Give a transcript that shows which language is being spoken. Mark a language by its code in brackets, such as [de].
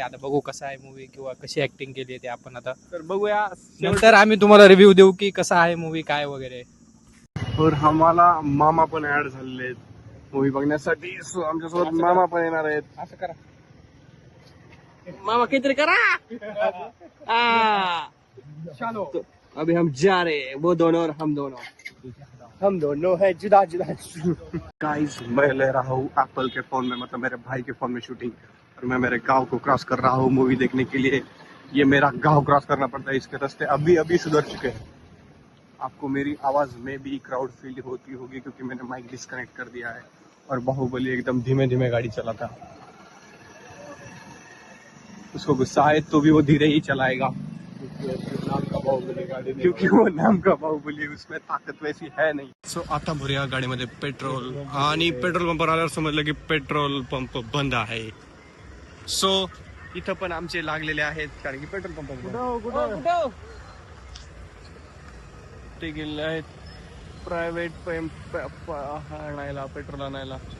[mr] आता बघू कसा आहे मूवी किंवा कशी ऍक्टिंग केली आहे ते आपण आता तर बघूया, नंतर आम्ही तुम्हाला रिव्ह्यू देऊ की कसा आहे मूवी काय वगैरे. और आम्हाला मामा पण ऍड झालेले आहेत मूवी बघण्यासाठी. सो आमच्यासोबत मामा पण येणार आहेत. असं करा मामा, काहीतरी करा. [hi] तो अभी हम जा रहे हैं, वो दोनों और हम दोनों है जुदा जुदा. गाइस, मैं ले रहा हूँ एप्पल के फोन में, मतलब मेरे भाई के फोन में शूटिंग, और मैं मेरे गांव को क्रॉस कर रहा हूँ मूवी देखने के लिए. ये मेरा गांव क्रॉस करना पड़ता है, इसके रास्ते अभी अभी सुधर चुके हैं. आपको मेरी आवाज में भी क्राउड फील होती होगी क्योंकि मैंने माइक डिस्कनेक्ट कर दिया है और बाहुबली एकदम धीमे धीमे गाड़ी चलाता. उसको गुस्सा है तो भी वो धीरे ही चलाएगा क्योंकि वो नाम का बाहुबली, उसमें ताकत वैसी है नहीं. [mr] सो आता भरूया गाडीमध्ये पेट्रोल, आणि पेट्रोल पंपावर आल्यावर समजलं की पेट्रोल पंप बंद आहे. सो इथं पण आमचे लागलेले आहेत कारण की पेट्रोल पंप ते गेलेले आहेत प्रायव्हेट पंप आणायला, पेट्रोल आणायला.